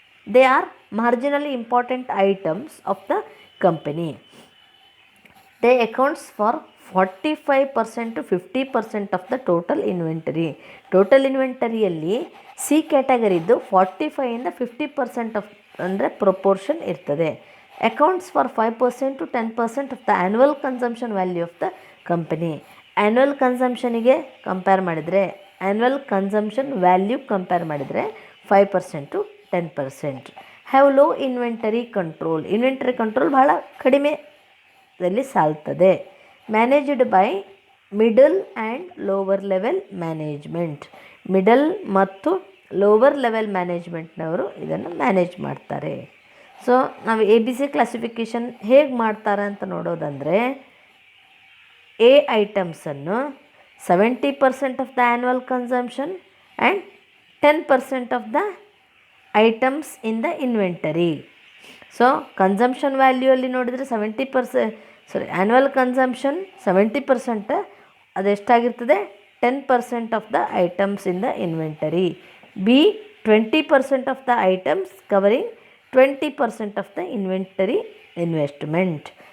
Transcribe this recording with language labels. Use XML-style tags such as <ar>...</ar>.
<en>They are marginally important items of the company. They accounts for 45% to 50% of the total inventory.</en> <kn>Total ಇನ್ವೆಂಟರಿಯಲ್ಲಿ C ಕ್ಯಾಟಗರಿದ್ದು 45ಇಂದ 50% of ಅಂದರೆ proportion ಇರ್ತದೆ.</kn> <en>Accounts for 5% to 10% of the annual consumption value of the company.</en> <kn>Annual ಕನ್ಸಂಪ್ಷನಿಗೆ compare ಮಾಡಿದರೆ annual consumption value compare ಮಾಡಿದರೆ 5% to 10%.</kn> <en>Have low inventory control.</en> <kn>Inventory control ಬಹಳ ಕಡಿಮೆದಲ್ಲಿ ಸಾಲ್ತದೆ.</kn> <en>Managed by middle and lower level management.</en> <kn>Middle ಮತ್ತು lower level ಮ್ಯಾನೇಜ್ಮೆಂಟ್ನವರು ಇದನ್ನು manage ಮಾಡ್ತಾರೆ. So ನಾವು A B C classification ಹೇಗೆ ಮಾಡ್ತಾರೆ ಅಂತ ನೋಡೋದಂದರೆ A ಐಟಮ್ಸನ್ನು</kn> <en>70% of the annual consumption and 10% of the items in the inventory.</en> <kn>So consumption ವ್ಯಾಲ್ಯೂಯಲ್ಲಿ ನೋಡಿದರೆ 70%, annual consumption 70%, ಅದೆಷ್ಟಾಗಿರ್ತದೆ</kn> <en>10% of the items in the inventory. B 20% of the items covering 20% of the inventory investment.</en>